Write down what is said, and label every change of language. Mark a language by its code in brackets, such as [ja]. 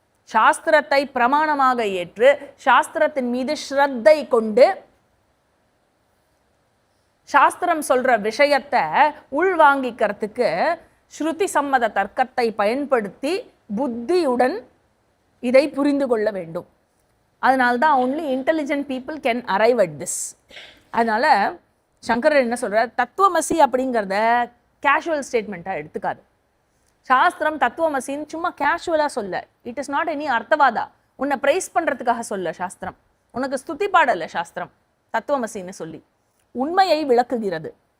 [ta] சாஸ்திரத்தை பிரமாணமாக ஏற்று சாஸ்திரத்தின் மீது ஸ்ரத்தை கொண்டு சாஸ்திரம் சொல்ற விஷயத்தை உள்வாங்கிக்கிறதுக்கு ஸ்ருதி சம்மத தர்க்கத்தை பயன்படுத்தி புத்தியுடன் இதை புரிந்து கொள்ள வேண்டும். அதனால்தான் [en] only intelligent people can arrive at this. [ta] அதனால சங்கரர் என்ன சொல்றார், தத்துவமசி அப்படிங்கிறத கேஷுவல் ஸ்டேட்மெண்ட்டாக எடுத்துக்காது. சாஸ்திரம் தத்துவமசின்னு சும்மா கேஷுவலாக சொல்ல, [en] it is not any [ta] அர்த்தவாதா. உன்னை ப்ரைஸ் பண்ணுறதுக்காக சொல்ல சாஸ்திரம், உனக்கு ஸ்துதி பாடலை சாஸ்திரம் தத்துவமசின்னு சொல்லி உண்மையை விளக்குகிறது.